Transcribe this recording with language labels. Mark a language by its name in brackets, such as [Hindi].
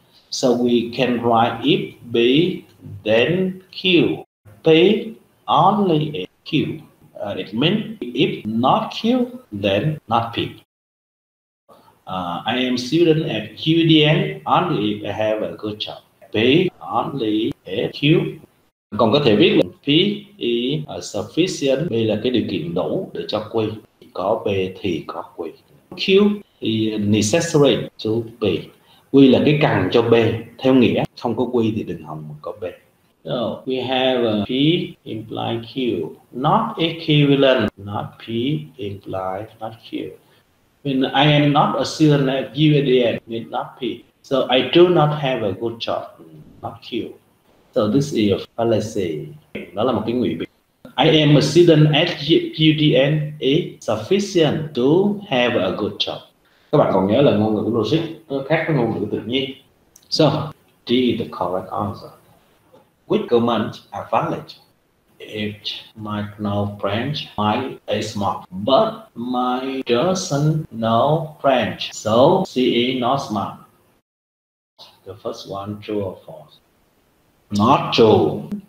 [English] So we can write if B then Q. P only Q. It means if not Q, then not P. I am student at QDN only if I have a good job. P only if Q. [Vietnamese] Còn có thể viết là [English] P is sufficient. [Vietnamese] B là cái điều kiện đủ để cho Q. Có B thì có Q. [English] Q is necessary to B. [Vietnamese] Q là cái cần cho B. Theo nghĩa không có Q thì đừng hòng có B. [English] So we have P imply Q, not equivalent, not P imply not Q. When I am not a student at UADN, means not P. So I do not have a good job, not Q. So this is a fallacy. [Vietnamese] Đó là một cái ngụy biện. [English] I am a student at UDN is sufficient to have a good job. [Vietnamese] Các bạn còn nhớ là ngôn ngữ logic nó khác với ngôn ngữ tự nhiên. [English] So D is the correct answer. Which comments are valid? If my know French, my is smart, but my doesn't know French, so she is not smart. The first one, true or false? Not true.